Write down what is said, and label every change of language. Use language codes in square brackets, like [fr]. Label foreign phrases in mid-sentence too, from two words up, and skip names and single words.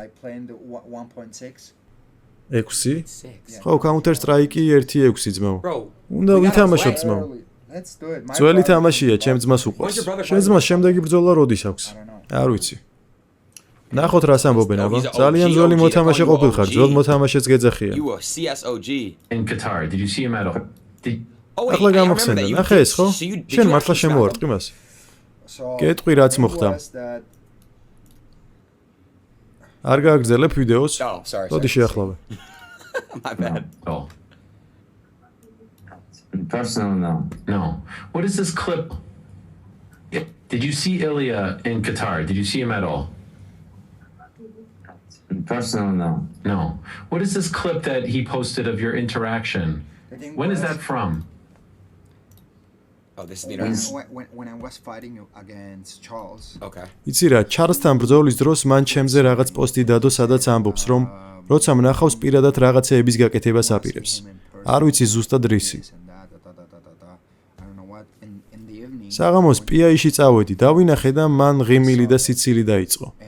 [ka] 6? ხო, Counter Strike 1.6 ძმაო. უნდა ვითამაშოთ ძმაო. ძველი თამაშია, ჩემ ძმას უყვარს. შენ ძმას შემდეგი ბრძოლა როდის აქვს? არ ვიცი. ნახოთ რას ამბობენ, აბა. ძალიან ძველი მოთამაშე ყოფილხარ, ძველ მოთამაშეც გეძახიან. [en] In Qatar, did you see him at all? [ka] ახლა გამახსენდა, ნახე ეს, ხო? შენ მართლა შემოვარტყი მას? კეტყვი რაც მოხდა. არ გააგრძელებ ვიდეოს? მოდი შეახლოვე. [en] My bad. Oh. Personal, no. No. What is this clip? Did you see Ilya in Qatar? Did you see him at all? Personal, no. No. What is this clip that he posted of your interaction? When is that from? Oh, this is when I was fighting against Charles. Okay. [ka] იცი რა, ჩარლსთან ბრძოლის დროს მან ჩემზე რაღაც პოსტი დადო, სადაც ამბობს, რომ როცა მნახავს პირადად რაღაცეების გაკეთებას აპირებს. არ ვიცი ზუსტად რისი. საღამოს პიაიში წავედი, დავინახე და მან ღიმილი და სიცილი დაიწყო.